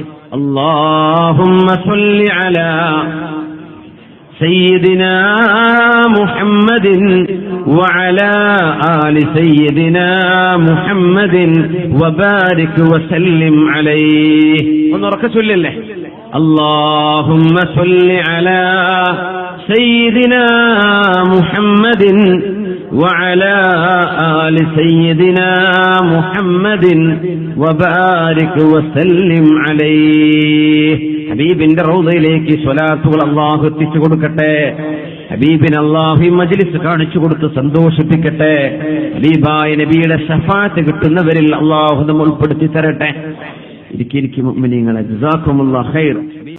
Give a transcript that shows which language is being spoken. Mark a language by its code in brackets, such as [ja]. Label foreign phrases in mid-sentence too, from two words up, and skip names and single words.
[ar] اللهم صل على سيدنا محمد وعلى آل سيدنا محمد وبارك وسلم عليه. [ml] ഒന്ന് ഉറക്കെ ചൊല്ലില്ലേ, [ar] اللهم صل على سيدنا محمد وعلى آل سيدنا محمد وبارك وسلم عليه. [ml] ഹബീബിന്റെ റൗദയിലേക്ക് സ്വലാത്തുകൾ അല്ലാഹു എത്തിച്ചു കൊടുക്കട്ടെ. ഹബീബിന് അല്ലാഹു ഈ മജ്ലിസ് കാണിച്ചു കൊടുത്ത് സന്തോഷിപ്പിക്കട്ടെ. ഹബീബായ നബിയുടെ ശഫാഅത്ത് കിട്ടുന്നവരിൽ അല്ലാഹു നമ്മെ ഉൾപ്പെടുത്തി തരട്ടെ. ഇരിക്കും മുഅ്മിനീങ്ങളെ, [ar] جزاكم الله خير.